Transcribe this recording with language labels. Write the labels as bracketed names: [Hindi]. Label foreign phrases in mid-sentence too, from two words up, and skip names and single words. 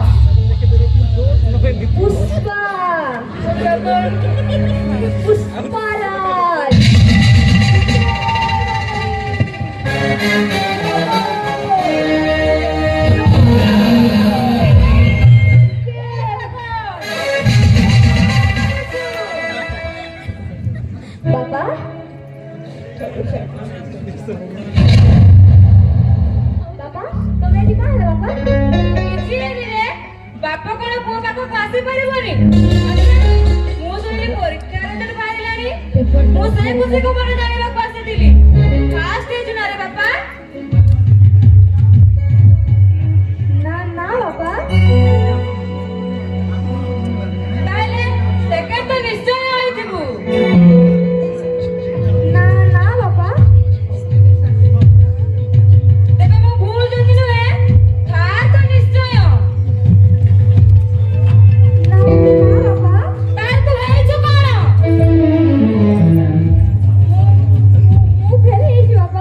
[Hindi] पुष्पा पुष्पाराज बाबा बाबा तुम एठी कहाँ है बाबा [Odia] କିଛି ନାହିଁ ରେ ବାପ କଣ ପୁଅ ପାଖକୁ ଆସିପାରିବନି ମୁଁ ଶୁଣିଲି ପରୀକ୍ଷା ରେଜଲ୍ଟ ବାହାରିଲାଣି ମୁଁ ସେଇ ଖୁସି ଖବର ଜାଣିବାକୁ ଆସିଥିଲି ଫାଷ୍ଟ ହେଇଛୁ ନା ରେ ବାପା [Hindi] ना ना बाबा [Odia] ତାହେଲେ ସେକେଣ୍ଡ ତ ନିଶ୍ଚୟ ହେଇଥିବୁ [Hindi] ना ना बाबा [Odia] ତେବେ ମୁଁ ଭୁଲ ଯଦି ନୁହେଁ ଥାର୍ଡ ତ ନିଶ୍ଚୟ [Hindi] ना बाबा [Odia] ତାହେଲେ ତୁ ହେଇଛୁ କଣ ମୁଁ ଫେଲ ହେଇଛି ବାବା